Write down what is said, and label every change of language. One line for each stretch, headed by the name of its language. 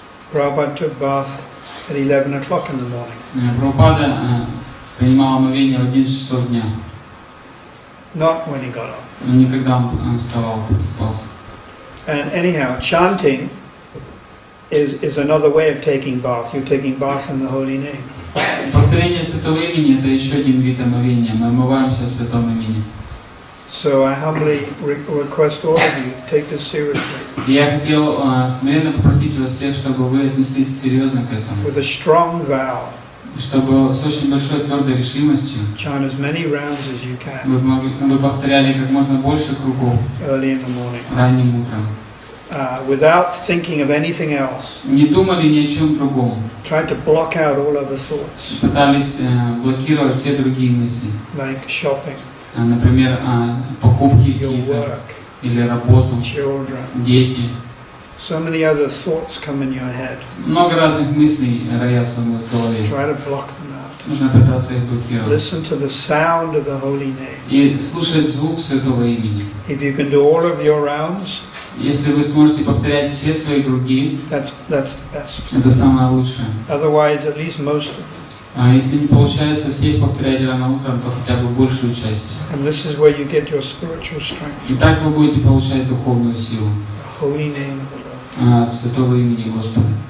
English: Prabhupada took bath at 11 o'clock in the morning.
Russian: Прабхупада принимал омовение в 11 часов дня.
English: not when he got up.
Russian: Но не когда он вставал, просыпался.
English: And anyhow, chanting is another way of taking bath. You're taking bath in the holy name.
Russian: Повторение святого имени — это еще один вид омовения. Мы омываемся в святом имени.
English: So I humbly request all of you take this seriously.
Russian: Я хотел смиренно попросить вас всех, чтобы вы отнеслись серьезно к этому.
English: With a strong vow.
Russian: Чтобы с очень большой твердой решимостью
English: chant as many rounds as you can.
Russian: вы повторяли как можно больше кругов
English: early in the morning.
Russian: Ранним утром.
English: Without thinking of anything else.
Russian: Не думали ни о чем другом.
English: Tried to block out all other thoughts.
Russian: Пытались блокировать все другие мысли.
English: Like shopping.
Russian: Например, покупки какие-то, или работу, дети.
English: So many other thoughts come in your head.
Russian: Много разных мыслей роятся в вас в голове.
English: Try to block them out.
Russian: Нужно пытаться их блокировать.
English: Listen to the sound of the holy name.
Russian: И слушать звук святого имени.
English: If you can do all of your rounds,
Russian: если вы сможете повторять все свои круги,
English: that's the best.
Russian: Это самое лучшее.
English: Otherwise, at least most of them.
Russian: Если не получается всех повторять рано утром, то хотя бы большую часть.
English: And this is where you get your spiritual strength.
Russian: И так вы будете получать духовную силу.
English: Holy name of the Lord.
Russian: От святого имени Господа.